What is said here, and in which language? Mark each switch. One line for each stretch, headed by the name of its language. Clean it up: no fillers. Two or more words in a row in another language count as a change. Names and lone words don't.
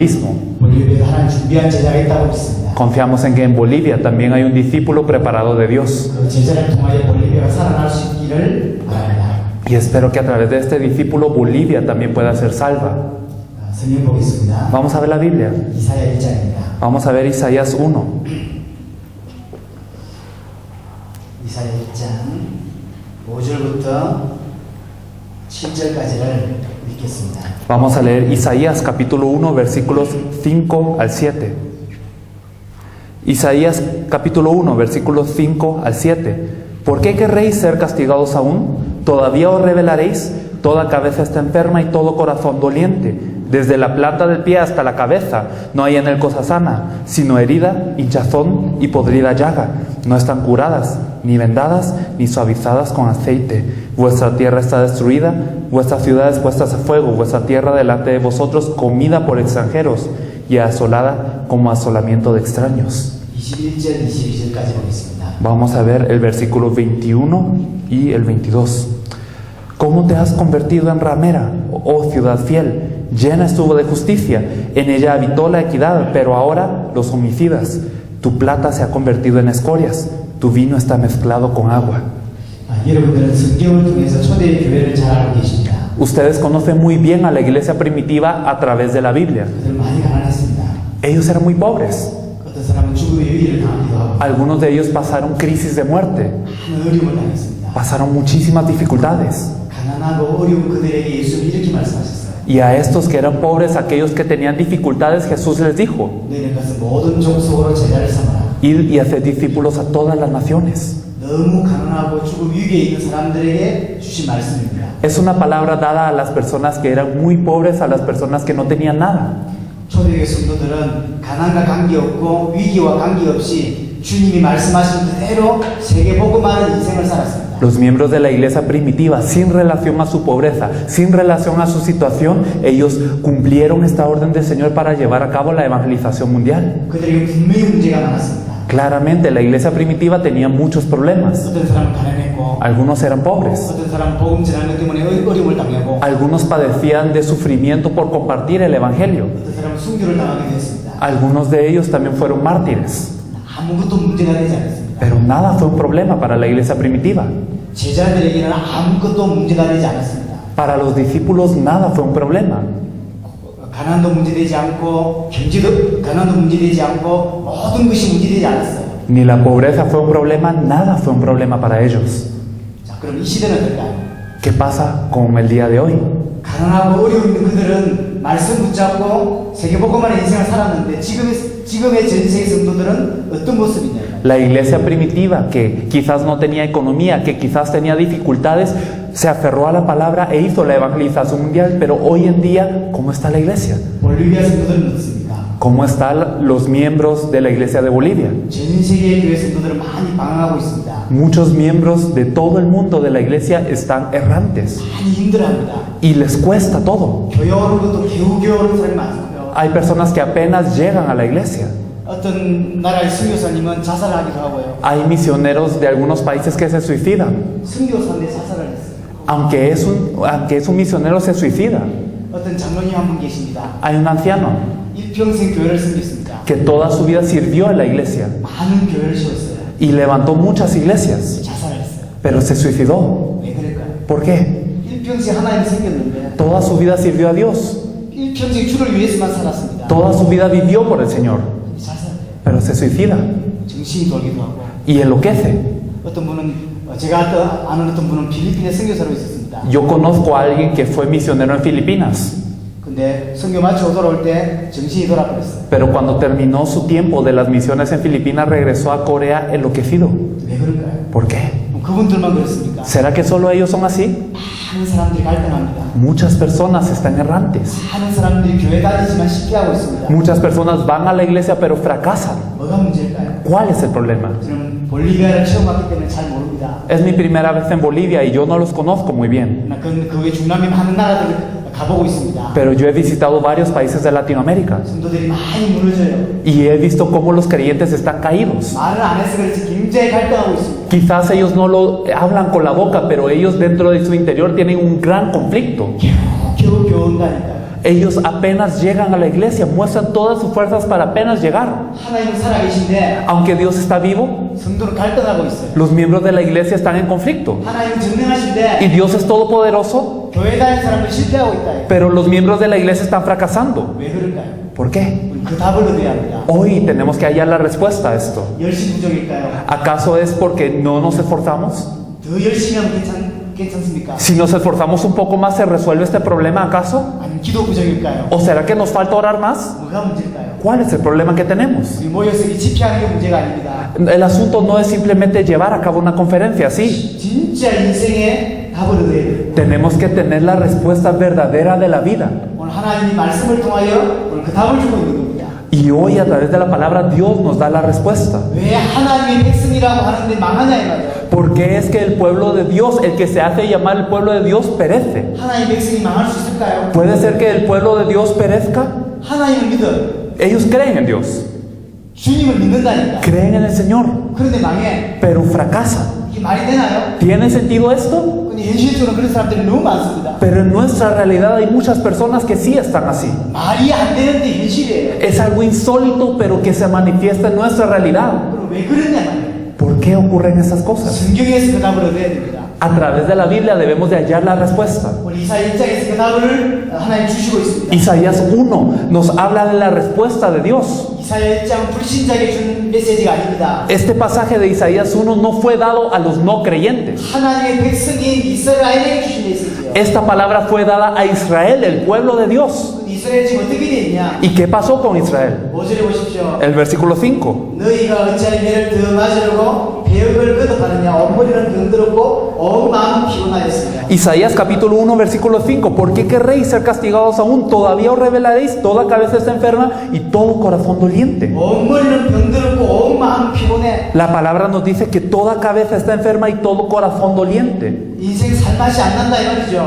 Spanish: bautismo.
Korean: 볼리비아도 하나님 준비한 제자가 있다고 믿습니다.
Spanish: Confiamos en que en Bolivia también hay un discípulo preparado de Dios.
Korean: 그 제자를 통하여 볼리비아가 살아날 수 있기를 바랍니다.
Spanish: Y espero que a través de este discípulo Bolivia también pueda ser salva.
Korean: 성경 보겠습니다.
Spanish: Vamos a ver la Biblia.
Korean: 이사야 1장입니다.
Spanish: Vamos a ver Isaías 1.
Korean: 이사야 1장 5절부터 7절까지를 읽겠습니다.
Spanish: Vamos a leer Isaías capítulo 1 versículos 5 al 7. Isaías capítulo 1 versículos 5 al 7. ¿Por qué querréis ser castigados aún? ¿Todavía os rebelaréis? Toda cabeza está enferma y todo corazón doliente. Desde la planta del pie hasta la cabeza no hay en él cosa sana, sino herida, hinchazón y podrida llaga. No están curadas, ni vendadas, ni suavizadas con aceite. Vuestra tierra está destruida, vuestras ciudades puestas a fuego, vuestra tierra delante de vosotros comida por extranjeros y asolada como asolamiento de extraños.
Korean: 21절, 22절까지 보겠습니다.
Spanish: Vamos a ver el versículo 21 y el 22. ¿Cómo te has convertido en ramera, oh ciudad fiel? Llena estuvo de justicia, en ella habitó la equidad, pero ahora los homicidas. Tu plata se ha convertido en escorias, tu vino está mezclado con agua.
Korean: 여러분들은 성경을 통해서 초대 교회를 잘 알고 계십니다.
Spanish: Ustedes conocen muy bien a la iglesia primitiva a través de la Biblia.
Korean: 그들 많이 가난했습니다.
Spanish: Ellos eran muy pobres.
Korean: 어떤 사람은 죽음의 위기를 당하기도 하고
Spanish: Algunos de ellos pasaron crisis de muerte,
Korean: 큰 어려움을 당했습니다.
Spanish: pasaron muchísimas dificultades.
Korean: 가난하고 어려운 그들에게 예수님이 이렇게 말씀하셨어요.
Spanish: Y a estos que eran pobres, aquellos que tenían dificultades, Jesús les dijo:
Korean: 너희는 가서 모든 족속으로 제자를 삼아라.
Spanish: id y haced discípulos a todas las naciones.
Korean: 너무 가난하고 죽음 위기에 있는 사람들에게 주신 말씀입니다.
Spanish: Es una palabra dada a las personas que eran muy pobres, a las personas que no tenían nada.
Korean: 초대교회 성도들은 가난과 관계없고 위기와 관계없이 주님이 말씀하신 그대로 세계 복음하는 인생을 살았습니다.
Spanish: Los miembros de la iglesia primitiva, sin relación a su pobreza, sin relación a su situación, ellos cumplieron esta orden del Señor para llevar a cabo la evangelización mundial.
Korean: 그들에게 분명히 문제가 많았습니다.
Spanish: Claramente, la iglesia primitiva tenía muchos problemas.
Korean: 어떤 사람은 가난했고
Spanish: Algunos eran pobres.
Korean: 어떤 사람은 복음 전하는 것 때문에 어려움을 당하고
Spanish: Algunos padecían de sufrimiento por compartir el evangelio.
Korean: 어떤 사람은 순교를 당하게 됐습니다.
Spanish: Algunos de ellos también fueron mártires.
Korean: 아무것도 문제가 되지 않았습니다.
Spanish: Pero nada fue un problema para la iglesia primitiva.
Korean: 제자들에게는 아무것도 문제가 되지 않았습니다.
Spanish: Para los discípulos nada fue un problema.
Korean: 가난도 문제되지 않고 가난도 문제되지 않고 모든 것이 문제되지 않았어요.
Spanish: Ni la pobreza fue un problema, nada fue un problema para ellos.
Korean: 자, 그럼 이 시대는 어떨까요?
Spanish: ¿Qué pasa con el día de hoy?
Korean: 가난하고 어려움 있는 그들은 말씀 붙잡고 세계복음만의 인생을 살았는데 지금의 전 세계 성도들은 어떤 모습이냐요?
Spanish: La iglesia primitiva, que quizás no tenía economía, que quizás tenía dificultades, se aferró a la palabra e hizo la evangelización mundial. Pero hoy en día, ¿cómo está la iglesia?
Korean: 볼리비아 성도들은 어떻습니까?
Spanish: ¿Cómo están los miembros de la iglesia de Bolivia?
Korean: 전 세계의 교회 성도들은 많이 방황하고 있습니다.
Spanish: Muchos miembros de todo el mundo de la iglesia están errantes
Korean: 많이 힘들어합니다.
Spanish: y les cuesta todo.
Korean: 교회 오는 것도 겨우겨우 오는 사람이 많고요.
Spanish: Hay personas que apenas llegan a la iglesia.
Korean: 어떤 나라의 선교사님은 자살하기도 하고요.
Spanish: Hay misioneros de algunos países que se suicidan.
Korean: 선교사인데 자살을 했어요.
Spanish: Aunque es un misionero, se suicida.
Korean: 어떤 장로님 한 분 계십니다.
Spanish: Hay un anciano
Korean: 일평생 교회를 섬겼습니다.
Spanish: que toda su vida sirvió en la iglesia
Korean: 많은 교회를 세웠어요.
Spanish: y levantó muchas iglesias,
Korean: 자살을 했어요.
Spanish: pero se suicidó.
Korean: 왜 그럴까요?
Spanish: ¿Por qué?
Korean: 일평생 하나님 섬겼는데
Spanish: Toda su vida sirvió a Dios.
Korean: 일평생 주를 위해서만 살았습니다.
Spanish: Toda su vida vivió por el Señor,
Korean: 자살해요.
Spanish: pero se suicida
Korean: 정신이 돌기도 하고
Spanish: y enloquece.
Korean: 어떤 분은 제가 아는 어떤 분은 필리핀에 선교사로 있었습니다.
Spanish: Yo conozco a alguien que fue misionero en Filipinas,
Korean: 근데 선교 마치고 돌아올 때 정신이 돌아버렸어요.
Spanish: pero cuando terminó su tiempo de las misiones en Filipinas regresó a Corea enloquecido.
Korean: 왜 그럴까요?
Spanish: ¿Por qué?
Korean: 그분들만 그렇습니까?
Spanish: ¿Será que solo ellos son así?
Korean: 많은 사람들이 갈등합니다.
Spanish: Muchas personas están errantes.
Korean: 많은 사람들이 교회 다니지만 실패하고 있습니다.
Spanish: Muchas personas van a la iglesia pero fracasan.
Korean: 뭐가 문제일까요?
Spanish: ¿Cuál es el problema?
Korean: 저는 볼리비아를 처음 왔기 때문에 잘 모릅니다.
Spanish: Es mi primera vez en Bolivia y yo no los conozco muy bien.
Korean: 그 외 중남미 많은 나라들을 가보고 있습니다.
Spanish: Pero yo he visitado varios países de Latinoamérica
Korean: 성도들이 많이 무너져요.
Spanish: y he visto cómo los creyentes están caídos.
Korean: 말을 안 해서 그렇지 굉장히 갈등하고 있습니다.
Spanish: Quizás ellos no lo hablan con la boca, pero ellos dentro de su interior tienen un gran conflicto.
Korean: 겨우 온다니까요.
Spanish: Ellos apenas llegan a la iglesia, muestran todas sus fuerzas para apenas llegar.
Korean: 하나님은 살아계신데
Spanish: Aunque Dios está vivo,
Korean: 성도는 갈등하고 있어요.
Spanish: los miembros de la iglesia están en conflicto.
Korean: 하나님은 전능하신데
Spanish: Y Dios es todopoderoso,
Korean: 교회 다니는 사람은 실패하고 있다.
Spanish: pero los miembros de la iglesia están fracasando.
Korean: 왜 그럴까요?
Spanish: ¿Por qué?
Korean: 우리 그 답을 얻어야 합니다.
Spanish: Hoy tenemos que hallar la respuesta a esto.
Korean: 열심 부족일까요?
Spanish: ¿Acaso es porque no nos esforzamos?
Korean: 더 열심히 하면 괜찮습니까?
Spanish: Si nos esforzamos un poco más, ¿se resuelve este problema acaso?
Korean: 아니면 기도 부족일까요?
Spanish: ¿O será que nos falta orar más?
Korean: 뭐가 문제일까요?
Spanish: ¿Cuál es el problema que tenemos?
Korean: 우리 모여서 이 집회하는 게 문제가 아닙니다.
Spanish: El asunto no es simplemente llevar a cabo una conferencia así.
Korean: 진짜 인생의 답을 얻어야 돼요.
Spanish: Tenemos que tener la respuesta verdadera de la vida.
Korean: 오늘 하나님이 말씀을 통하여 오늘 그 답을 주고 있는 겁니다.
Spanish: Y hoy a través de la palabra Dios nos da la respuesta.
Korean: 왜 하나님의 백성이라고 하는데 망하냐 이 말이에요.
Spanish: ¿Por qué es que el pueblo de Dios, el que se hace llamar el pueblo de Dios, perece?
Korean: 하나님의 백성이 망할 수 있을까요?
Spanish: ¿Puede ser que el pueblo de Dios perezca?
Korean: 하나님을 믿어.
Spanish: Ellos creen en Dios,
Korean: 주님을 믿는다니까.
Spanish: creen en el Señor,
Korean: 그런데 망해.
Spanish: pero fracasan.
Korean: 이게 말이 되나요?
Spanish: ¿Tiene sentido esto?
Korean: 근데 현실적으로 그런 사람들이 너무 많습니다.
Spanish: Pero en nuestra realidad hay muchas personas que sí están así.
Korean: 말이 안 되는데 현실이에요.
Spanish: Es algo insólito, pero que se manifiesta en nuestra realidad.
Korean: 그럼 왜 그러냐 말이에요.
Spanish: ¿Por qué ocurren esas cosas?
Korean: 성경에서 그 답을 얻어야 됩니다.
Spanish: A través de la Biblia debemos de hallar la respuesta.
Korean: 우리 이사야 1장에서 그 답을 하나님 주시고 있습니다.
Spanish: Isaías 1 nos habla de la respuesta de Dios.
Korean: 이사야 1장 불신자에게 준 메시지가 아닙니다.
Spanish: Este pasaje de Isaías 1 no fue dado a los no creyentes.
Korean: 하나님의 백성인 이스라엘에게 주신 메시지예요.
Spanish: Esta palabra fue dada a Israel, el pueblo de Dios.
Korean: 이스라엘 지금 어떻게 돼 있냐?
Spanish: ¿Y qué pasó con Israel?
Korean: 5절에 보십시오.
Spanish: El versículo 5.
Korean: 너희가 어찌하여 매를 더 맞으려고 배역을 거듭하느냐? 온머리는 병들었고 온 마음은 피곤하였습니다.
Spanish: Isaías capítulo 1 versículo 5. ¿Por qué querréis ser castigados aún? Todavía os revelaréis, toda cabeza está enferma y todo corazón doliente.
Korean: 온머리는 병들었고 온 마음은 피곤해.
Spanish: La palabra nos dice que toda cabeza está enferma y todo corazón doliente.
Korean: 인생 살맛이 안 난다 이 말이죠.